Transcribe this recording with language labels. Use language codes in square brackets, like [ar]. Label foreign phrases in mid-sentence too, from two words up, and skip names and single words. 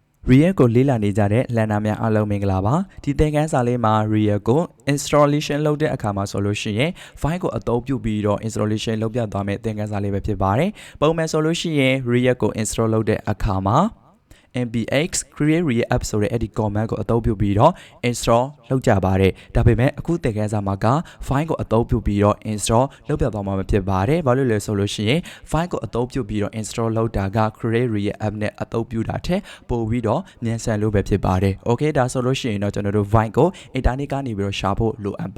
[my] React ကိုလေ့လာနေကြတဲ့လန်နာများအားလုံးမင်္ဂလာပါဒီသင်ခန်းစာလေးမှာ React ကို installation လုပ်တဲ့အခါမှာဆိုလို့ရှိရင် file ကိုအသုံးပြုပြီးတော့ installation လုပ်ပြသွားမယ့်သင်ခန်းစာလေးပဲဖြစ်ပါတယ်ပုံမှန်ဆိုလို့ရှိရင် React ကို install လုပ်တဲ့အခါမှာ [en] npx create react app [my] ဆိုတဲ့အဲ့ဒီ command ကိုအသုံးပြုပြီးတော့ install လုပ်ကြပါတယ်ဒါပေမဲ့အခုသင်ခန်းစာမှာက file ကိုအသုံးပြုပြီးတော့ install လုပ်ပြသွားမှာဖြစ်ပါတယ်ဘာလို့လဲဆိုလို့ရှိရင် file ကိုအသုံးပြုပြီးတော့ install လုပ်တာက [en] create react [my] app နဲ့အသုံးပြုတာထက်ပိုပြီးတော့မြန်ဆန်လို့ပဲဖြစ်ပါတယ် okay ဒါဆိုလို့ရှိရင်တော့ကျွန်တော်တို့ vite ကို internet ကနေပြီးတော့ရှာဖို့လိုအပ်